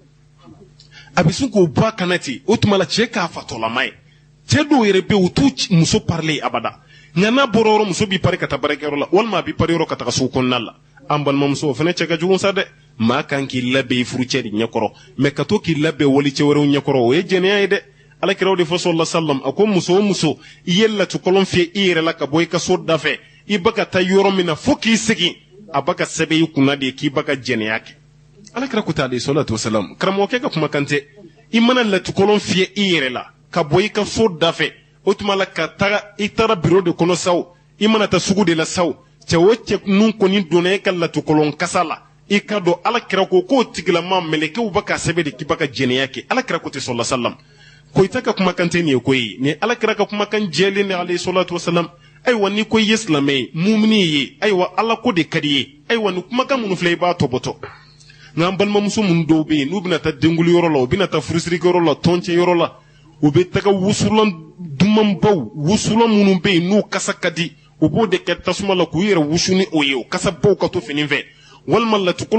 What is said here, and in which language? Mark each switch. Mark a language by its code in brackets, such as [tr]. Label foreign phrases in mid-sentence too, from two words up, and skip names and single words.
[bm] a bɛ sin k'o bɔ a kana ten o tuma la cɛ k'a fatɔlama ye cɛ dɔw yɛrɛ bɛ yen u t'u muso parilen abada nka n'a bɔra yɔrɔ muso b'i pari ka taa baarakɛyɔrɔ la walima a b'i pari yɔrɔ ka taga sugu kɔnɔna la an balimamuso o fana cɛ ka jugu sa dɛ maa kan k'i labɛn i furucɛ de ɲɛkɔrɔ mɛ ka to k'i labɛn walicɛ wɛrɛw ɲɛkɔrɔ o ye jɛnɛya ye dɛ alakiraw de fɔ [ar] صلى الله عليه وسلم [bm] a ko muso o muso i ye latukɔlɔn fiyɛ i yɛrɛ la ka bɔ i ka so da fɛ i ba ka taa yɔrɔ min na fo k'i segin a ba ka sɛbɛn i kunna de k'i ba ka jɛnɛya kɛ alakira ko t'ale salatu wasalam karamɔgɔkɛ ka kumakan tɛ i mana latukɔlɔn fiyɛ i yɛrɛ la ka bɔ i ka so da fɛ o tuma la ka taga i taara biro de kɔnɔ saw i mana taa sugu de la saw cɛ o cɛ ninnu kɔni donna e ka latukɔlɔn kasa la i ka dɔn alakira ko k'o tigilama mɛlɛkɛw ba ka sɛbɛn de k'i ba ka jɛnɛya kɛ alakira ko ten [ar] صلى الله عليه وسلم [bm] ko ita ka kumakan tɛ nin ye koyi ni alakira ka kumakan jɛlen de [ar] عليه الصلاة والسلام [bm] ayiwa ni ko i ye silamɛ ye mumini ye ayiwa ala ko de ka di ye ayiwa ni kumakan minnu filɛ i b'a tɔbɔtɔ nka an balimamuso minnu dɔw bɛ yen n'u bɛna taa denguli yɔrɔ la u bɛna taa furusirikɛyɔrɔ la tɔncɛ yɔrɔ la u bɛ taga wusulan dumanbaw wusulan minnu bɛ yen n'u kasa ka di u b'o de kɛ tasuma la k'u yɛrɛ wusu ni o ye o kasa baw ka to fini fɛ walima latukɔlɔn